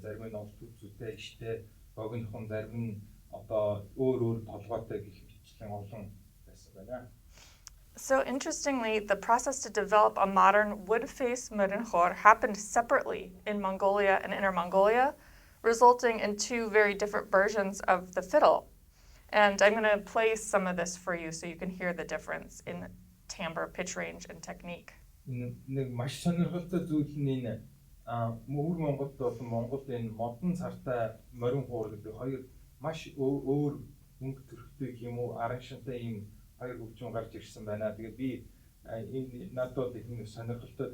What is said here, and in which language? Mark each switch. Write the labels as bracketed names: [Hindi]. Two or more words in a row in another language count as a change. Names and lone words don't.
[Mongolian] Зарим нь олд үзүүтэй, иштэй, богинохон, зарим нь одоо өөр толгойтой гэх мэтчлэн олон байсан байна. [English] So interestingly, the process to develop a modern wood-faced morin Khuur happened separately in Mongolia and Inner Mongolia, resulting in two very different versions of the fiddle. And I'm going to play some of this for you so you can hear the difference in timbre, pitch range, and technique. [Mongolian] Нэг маш сонирхолтой зүйл нь энэ Өвөр Монголд бол Монголд энэ модон цартай морин Khuur гэдэг хоёр маш өөр өнгө төрхтэй юм уу аран шинтэй ийм хоёр хөгжим гарч ирсэн байна. Тэгээд би энэ надад их нэг сонирхолтой.